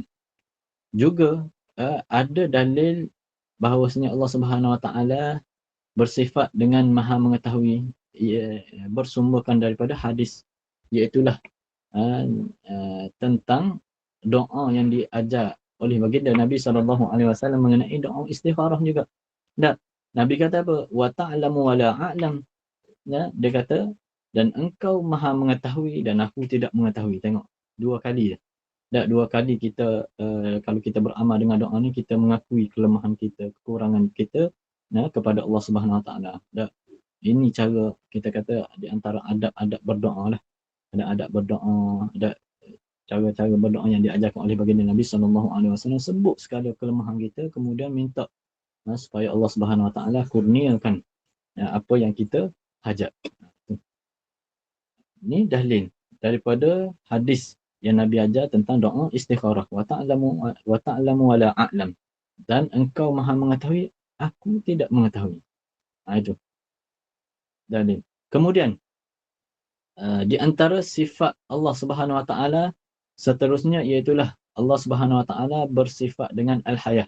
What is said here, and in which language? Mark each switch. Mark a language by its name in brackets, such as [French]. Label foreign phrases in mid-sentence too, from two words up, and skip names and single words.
[Malay] Juga ada dalil bahawasanya Allah Subhanahu Wa Taala bersifat dengan Maha mengetahui, bersumberkan daripada hadis, iaitulah tentang doa yang diajar oleh baginda Nabi SAW mengenai doa istikharah juga. Dan Nabi kata apa? [Arabic] وتعلم ولا أعلم. [Malay] Dia kata, dan engkau Maha mengetahui dan aku tidak mengetahui. Tengok, dua kali je. Dan dua kali kita, kalau kita beramal dengan doa ni, kita mengakui kelemahan kita, kekurangan kita kepada Allah Subhanahu Wa Taala. Dan ini cara kita kata di antara adab-adab berdoa lah. Ada adab berdoa, ada cara-cara berdoa yang diajarkan oleh baginda Nabi SAW. Sebut sekali kelemahan kita, kemudian minta supaya Allah Subhanahu Wa Taala kurniakan apa yang kita hajat. Ini dalil daripada hadis yang Nabi ajar tentang doa istikharah. [Arabic] وتعلم ولا أعلم. [Malay] Dan engkau Maha mengetahui, aku tidak mengetahui. Itu dalil. Kemudian di antara sifat Allah Subhanahu Wa Taala seterusnya iaitulah Allah Subhanahu Wa Taala bersifat dengan al-hayah.